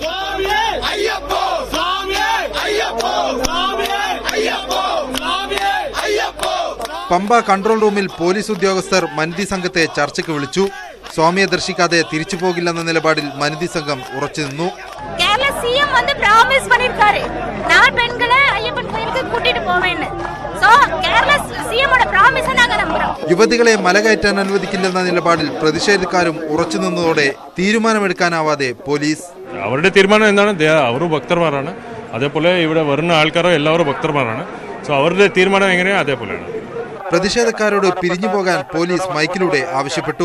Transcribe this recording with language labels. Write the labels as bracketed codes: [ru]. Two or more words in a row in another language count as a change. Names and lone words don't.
[ml] പമ്പ കൺട്രോൾ റൂമിൽ പോലീസ് ഉദ്യോഗസ്ഥർ മനിതി സംഘത്തെ ചർച്ചയ്ക്ക് വിളിച്ചു. സ്വാമിയെ ദർശിക്കാതെ തിരിച്ചു പോകില്ലെന്ന നിലപാടിൽ മനിതി സംഘം ഉറച്ചുനിന്നു. [ta] കേരള CM வந்து promise பண்ணிருக்காரு, நான் பெண்களை ஐயப்பன் கோயிலுக்கு கூட்டிட்டு போவேன்னு. சோ கேரள CM ஓட promise நாங்க [ml] യുവതികളെ മലകയറ്റാൻ അനുവദിക്കില്ലെന്ന നിലപാടിൽ പ്രതിഷേധക്കാരും ഉറച്ചുനിന്നതോടെ തീരുമാനമെടുക്കാനാവാതെ പോലീസ്. അവരുടെ തീരുമാനം എന്താണ്? അവരും ഭക്തന്മാരാണ്, അതേപോലെ ഇവിടെ വരുന്ന ആൾക്കാരോ എല്ലാവരും ഭക്തന്മാരാണ്. സോ അവരുടെ തീരുമാനം എങ്ങനെയോ അതേപോലെയാണ്. പ്രതിഷേധക്കാരോട് പിരിഞ്ഞു പോകാൻ പോലീസ് മൈക്കിലൂടെ ആവശ്യപ്പെട്ടു.